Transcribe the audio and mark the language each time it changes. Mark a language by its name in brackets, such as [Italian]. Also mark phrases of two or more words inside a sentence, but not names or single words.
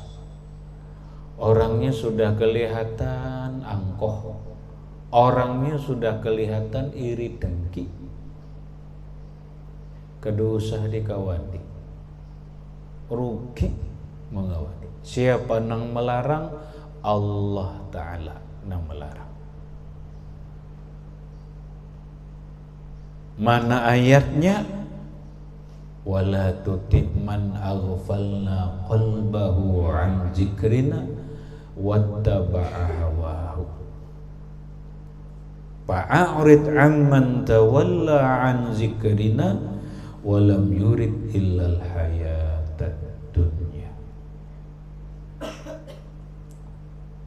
[Banjar] Orangnya sudah kelihatan angkoh, orangnya sudah kelihatan iri dengki, kada usah dikawani. Rugi mengawani. Siapa nang melarang? Allah Ta'ala nang melarang. Mana ayatnya? [Arabic] ولا تطع من أغفلنا قلبه عن ذكرنا واتبع هواه فأعرض عمن تولى عن ذكرنا ولم يرد إلا الحياة الدنيا.